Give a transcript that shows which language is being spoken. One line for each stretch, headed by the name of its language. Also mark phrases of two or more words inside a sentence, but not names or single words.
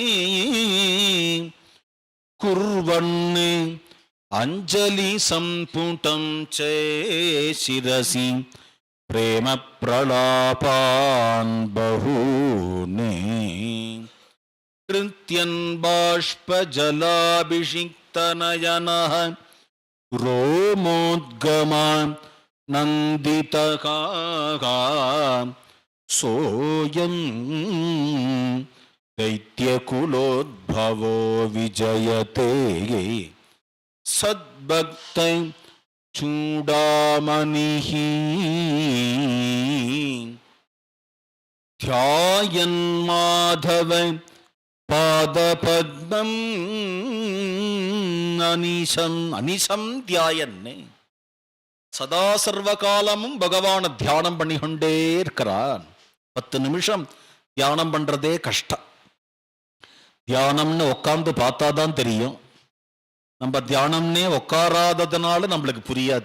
Sanskrit: कुर्वन्ने अञ्जलि सम्पुटं चे शिरसि प्रेम प्रलापान् बहूने कृत्यन् बाष्प जलाभिषिक्तनयनः रोमोद्गमान् नन्दितका சோயம் दैत्यकुलोद्भवो विजयते सद्भक्तै चूडामणिः ध्यायन् माधव पादपद्मम् अनिशम् अनिशम्
Tamil: தியாயன்னு சதா சர்வ காலமும் பகவான தியானம் பண்ணி கொண்டே இருக்கிறான். 10 நிமிஷம் தியானம் பண்றதே கஷ்டம். தியானம்னு உட்கார்ந்து பார்த்தாதான் தெரியும். நம்ம தியானம்னே உட்காராததுனால நம்மளுக்கு புரியாது.